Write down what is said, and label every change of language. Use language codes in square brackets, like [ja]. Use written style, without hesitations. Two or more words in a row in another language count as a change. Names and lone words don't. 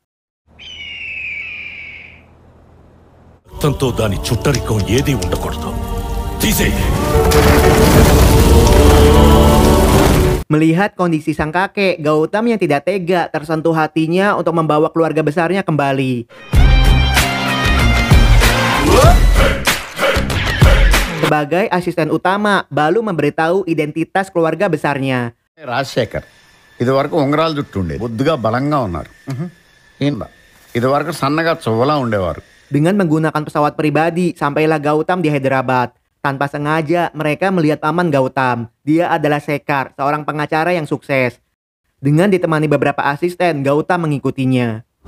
[id] Melihat kondisi sang kakek, Gautam yang tidak tega tersentuh hatinya untuk membawa keluarga besarnya kembali. Sebagai asisten utama, Balu memberitahu identitas keluarga besarnya. [te] రాజశేఖర్ ఇదివరకు ఉంగరాలు జుట్టు ఉండేది బొద్దుగా బలంగా ఉన్నారు ఇదివరకు సన్నగా చువ్వలా ఉండేవారు. [id] Dengan menggunakan pesawat pribadi, sampailah Gautam di Hyderabad. Tanpa sengaja, mereka melihat paman Gautam. Dia adalah Sekar, seorang pengacara yang sukses. Dengan ditemani beberapa asisten, Gautam mengikutinya.